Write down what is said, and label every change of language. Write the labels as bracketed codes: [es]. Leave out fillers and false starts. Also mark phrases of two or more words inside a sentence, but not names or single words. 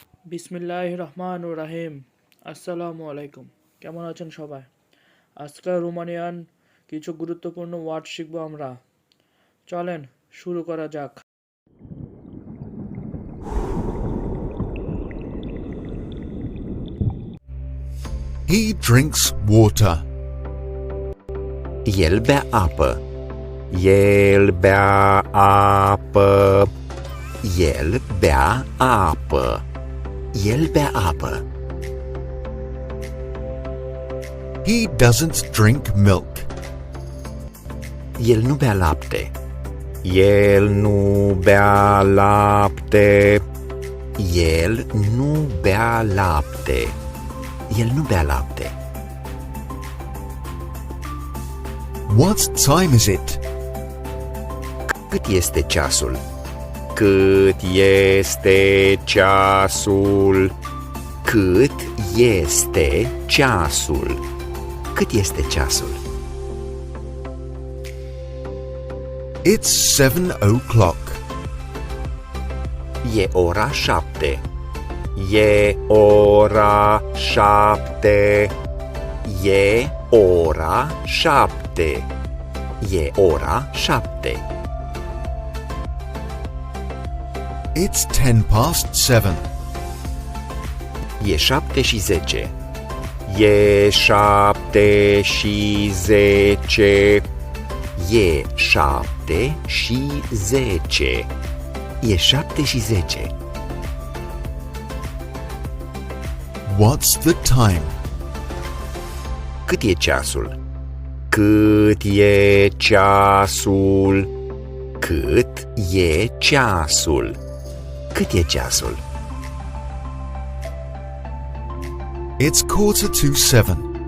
[ar] بسم الله الرحمن الرحيم. السلام عليكم. [bn] কেমন আছেন সবাই? আজকে রোমানিয়ান কিছু গুরুত্বপূর্ণ ওয়ার্ড শিখব আমরা। চলেন শুরু করা যাক। [en] He drinks water. [ro] El bea apă. El bea apă. El bea apă. El bea apă. [en] He doesn't drink milk. [ro] El nu bea lapte. El nu bea lapte. El nu bea lapte. El nu bea lapte. [en] What time is it? [ro] Cât este ceasul? Cât este ceasul? Cât este ceasul? Cât este ceasul? [en] It's 7 o'clock. [ro] E ora 7. E ora 7. E ora 7. E ora 7. [en] It's 7:10. [ro] E 7:10. E 7:10. E 7:10. E 7:10. [en] What's the time? [ro] Cât e ceasul? Cât e ceasul? Cât e ceasul? Cât e ceasul? [en] It's 6:45.